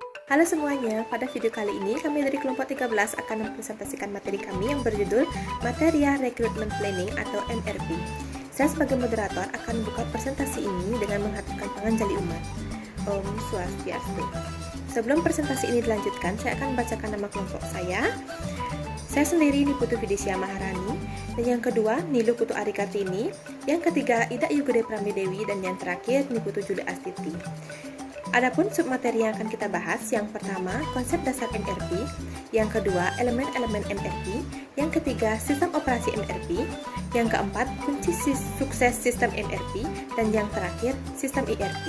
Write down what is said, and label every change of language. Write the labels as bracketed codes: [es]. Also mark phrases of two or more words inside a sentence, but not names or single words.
[id] Halo semuanya, pada video kali ini kami dari kelompok 13 akan mempresentasikan materi kami yang berjudul [en] Material Recruitment Planning [id] atau MRP. Saya sebagai moderator akan membuka presentasi ini dengan menghaturkan [ban] panganjali umat. Om Swastiastu. [id] Sebelum presentasi ini dilanjutkan, saya akan membacakan nama kelompok saya. Saya sendiri Niputu Vidisya Maharani, dan yang kedua Nilu Putu Ari Kartini, yang ketiga Ida Yugede Pramedewi, dan yang terakhir Niputu Juli Astiti. Adapun submateri yang akan kita bahas, yang pertama konsep dasar MRP, yang kedua elemen-elemen MRP, yang ketiga sistem operasi MRP, yang keempat kunci sukses sistem MRP, dan yang terakhir sistem ERP.